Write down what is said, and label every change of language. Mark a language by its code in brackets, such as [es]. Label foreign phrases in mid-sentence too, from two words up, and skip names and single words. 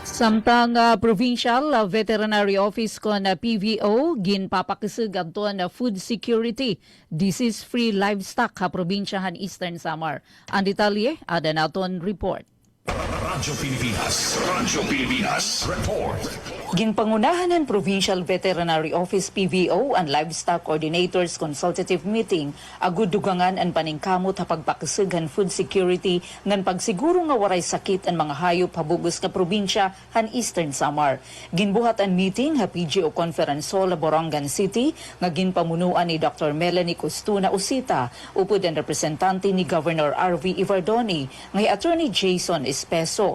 [war] Samtang Provincial Veterinary Office ko na PVO, ginpapakisig adto na [en] food security, disease-free livestock [war] ha probinsyahan Eastern Samar. Ang detalye, ada naton report. Radyo Pilipinas report. Ginpangunahan ng Provincial Veterinary Office PVO ang Livestock Coordinators Consultative Meeting agud dugangan ang paningkamot ha pagpakisig [en] food security [war] ngan pagsiguro nga waray sakit ang mga hayop habugos nga probinsya han Eastern Samar. Ginbuhat ang meeting ha PGO Conference Hall Borongan City nga ginpamunuan ni Dr. Melanie Costuna Usita upod ang representante ni Governor RV Ivardoni nga Attorney Jason Espeso.